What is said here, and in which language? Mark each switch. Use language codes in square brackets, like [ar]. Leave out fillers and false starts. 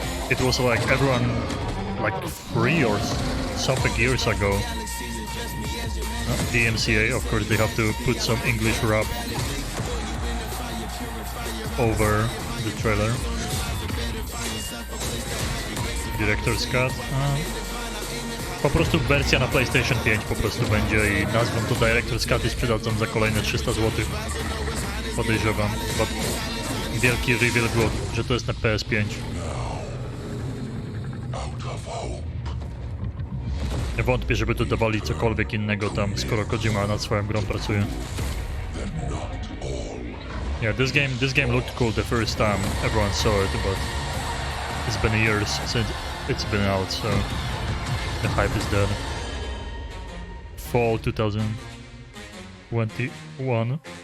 [en] It was like everyone, like 3 or something years ago. DMCA, of course, they have to put some English rap over the trailer. Director's Cut. [pl] Po prostu wersja na PlayStation 5 po prostu będzie i nazwą to Director's Cut i sprzedadzą za kolejne 300 zł. Podejrzewam. Bo wielki reveal był, że to jest na PS5. Nie wątpię, żeby tu dawali cokolwiek innego tam, skoro Kojima nad swoją grą pracuje. [en] Yeah, this game looked cool the first time everyone saw it, but it's been years since it's been out, so the hype is dead. Fall 2021.